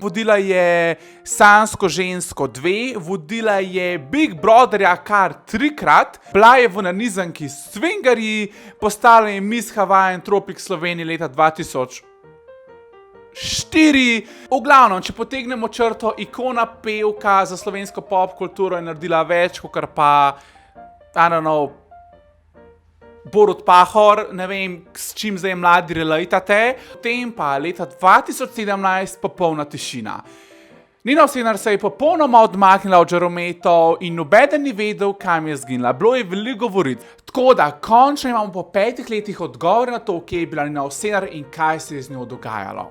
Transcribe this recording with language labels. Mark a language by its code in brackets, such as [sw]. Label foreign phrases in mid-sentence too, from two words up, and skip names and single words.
[sl] Vodila je Sanjsko žensko 2, vodila je Big Brotherja kar 3-krat, bila je v nanizanki Swingerji, postala je Miss Hawaiian Tropic Slovenije leta 2004. V glavnem, če potegnemo črto, ikona pevka za slovensko pop kulturo je naredila več, kot pa, [en] I don't know, [sl] Borut Pahor, ne vem, s čim zdaj mladi relatate. Potem pa leta 2017 popolna tišina. Nina Senar se je popolnoma odmaknila od žarometov in nobeden ni vedel, kam je zginila. Bilo je veliko govoriti. Tako da, končno imamo po 5 letih odgovor na to, kje je bila Nina Senar in kaj se je z njo dogajalo.